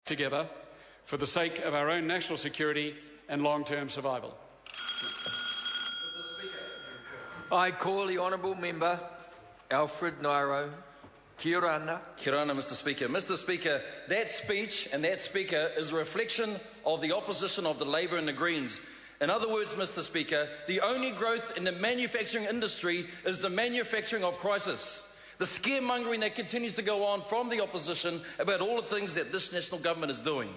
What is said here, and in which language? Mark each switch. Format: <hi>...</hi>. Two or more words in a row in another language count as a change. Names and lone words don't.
<en>together for the sake of our own national security and long-term survival. I call the Honourable Member Alfred Nairo.</en> <mi>Kia ora ana. Kia ora ana,</mi> <en>Mr. Speaker. Mr. Speaker, that speech and that speaker is a reflection of the opposition of the Labour and the Greens. In other words, Mr. Speaker, the only growth in the manufacturing industry is the manufacturing of crisis. The scaremongering that continues to go on from the opposition about all the things that this national government is doing.</en>